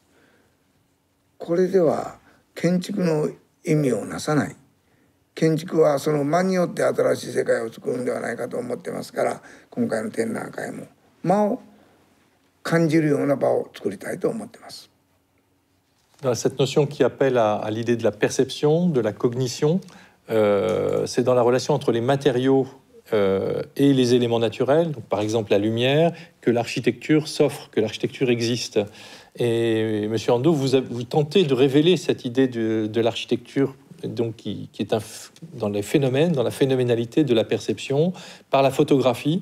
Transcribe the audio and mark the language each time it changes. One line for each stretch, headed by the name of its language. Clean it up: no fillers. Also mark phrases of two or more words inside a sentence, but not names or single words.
Japanese: これでは建築の意味をなさない。建築はその間によって新しい世界を作るんではないかと思ってますから、今回の展覧会も間を感じるような場を作りたいと思ってます。
French: Cette notion qui appelle à l'idée de la perception, de la cognition, c'est dans la relation entre les matériaux et les éléments naturels, donc par exemple la lumière, que l'architecture s'offre, que l'architecture existe. Et Monsieur Ando, vous tentez de révéler cette idée de l'architecture, donc qui est dans les phénomènes, dans la phénoménalité de la perception, par la photographie.